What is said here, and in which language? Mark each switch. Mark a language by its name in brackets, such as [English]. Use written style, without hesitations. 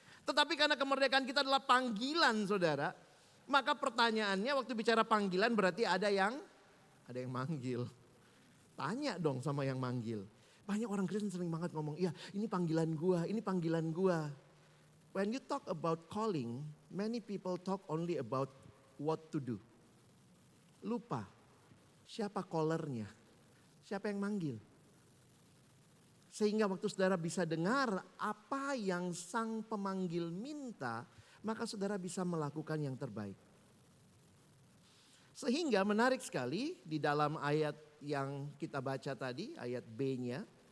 [Indonesian] Tetapi karena kemerdekaan kita adalah panggilan saudara, maka pertanyaannya waktu bicara panggilan berarti ada yang manggil. Tanya dong sama yang manggil. Banyak orang Kristen sering banget ngomong, iya ini panggilan gua, ini panggilan gua. [English] When you talk about calling, many people talk only about what to do. [Indonesian] Lupa siapa callernya, siapa yang manggil. Sehingga waktu saudara bisa dengar apa yang sang pemanggil minta, maka saudara bisa melakukan yang terbaik. Sehingga menarik sekali di dalam ayat yang kita baca tadi, ayat B-nya.